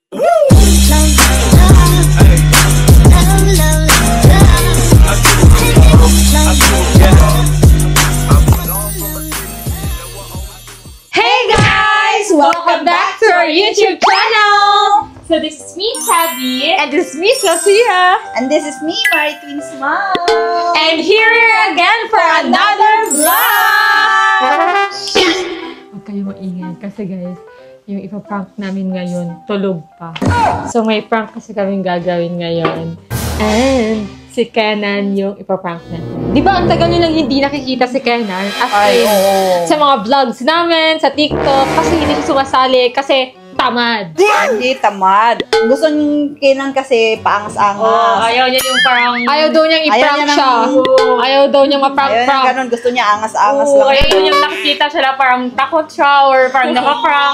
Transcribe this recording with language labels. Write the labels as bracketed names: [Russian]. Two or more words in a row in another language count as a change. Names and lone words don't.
[English] Welcome back to our YouTube channel! So this is me, Tabby. And this is me, Sophia. And this is me, Mari Twins Mom. And here we are again for another vlog! [Filipino] Huwag kayo maingay kasi guys, yung ipaprank namin ngayon, tulog pa. So may prank kasi kaming gagawin ngayon. And si Kenan yung ipaprank natin. Di ba ang tagal nyo lang hindi nakikita si Kenan? [English] As in, [Filipino] sa mga vlogs namin, sa TikTok, kasi hindi siya sumasali, kasi tamad. Hindi tamad. Gusto niyong Kenan kasi paangas-angas. Ayaw niya yung parang... Ayaw daw niyang i-prank siya. Ayaw daw niyang ma-prank-prank. Ayaw niya ganun. Gusto niya angas-angas lang. Ayaw daw niyang nakikita siya na parang takot siya or parang nakaprank.